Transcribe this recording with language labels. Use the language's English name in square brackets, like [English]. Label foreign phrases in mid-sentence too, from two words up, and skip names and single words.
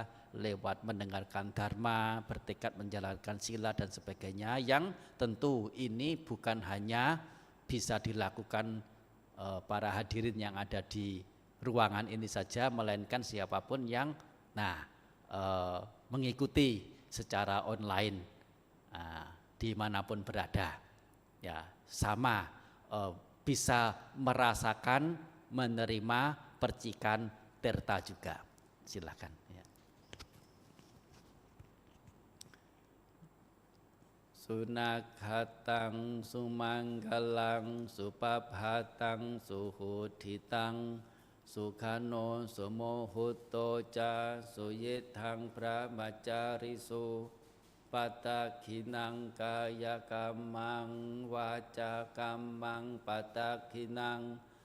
[Indonesian] lewat mendengarkan dharma, bertekad menjalankan sila dan sebagainya, yang tentu ini bukan hanya bisa dilakukan para hadirin yang ada di ruangan ini saja, melainkan siapapun yang mengikuti secara online dimanapun berada, ya sama bisa merasakan menerima percikan tirta juga. Silakan. Ya. [Pali] Sunakhatang sumanggalang supabhatang suhuditang sukhano sumohuto ca suyethang brahmacarisu patakhinang kaya kamang waca kamang patakhinang